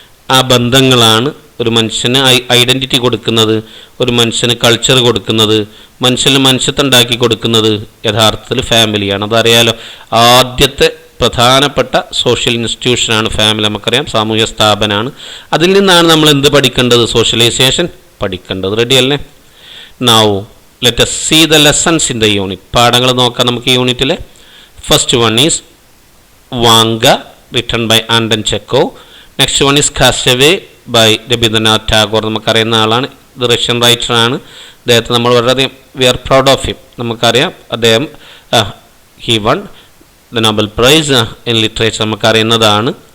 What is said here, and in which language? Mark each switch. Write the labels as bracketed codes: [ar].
[ml] ആ ബന്ധങ്ങളാണ് ഒരു മനുഷ്യന് ഐഡൻറ്റിറ്റി കൊടുക്കുന്നത്, ഒരു മനുഷ്യന് കൾച്ചർ കൊടുക്കുന്നത്, മനുഷ്യന് മനുഷ്യത്വം ഉണ്ടാക്കി കൊടുക്കുന്നത് യഥാർത്ഥത്തിൽ ഫാമിലിയാണ്. അതറിയാലോ. ആദ്യത്തെ പ്രധാനപ്പെട്ട സോഷ്യൽ ഇൻസ്റ്റിറ്റ്യൂഷനാണ് ഫാമിലി. നമുക്കറിയാം സാമൂഹ്യ സ്ഥാപനമാണ്. അതിൽ നിന്നാണ് നമ്മൾ എന്ത് പഠിക്കേണ്ടത്? സോഷ്യലൈസേഷൻ പഠിക്കേണ്ടത്. റെഡിയല്ലേ? [en] Now let us see the lessons in the unit. [ml] പാഠങ്ങൾ നോക്കാം നമുക്ക് ഈ യൂണിറ്റിലെ. [en] First one is Vanka, written by Anton Chekhov. Next one is castaway by Rabindranath Tagore. [ml] നമുക്കറിയുന്ന ആളാണ്. ഇത് റഷ്യൻ റൈറ്ററാണ്. അദ്ദേഹത്തെ നമ്മൾ വളരെയധികം [en] We are proud of him. [ml] നമുക്കറിയാം അദ്ദേഹം [en] He won the Nobel prize in literature. [ml] നമുക്കറിയുന്നതാണ്.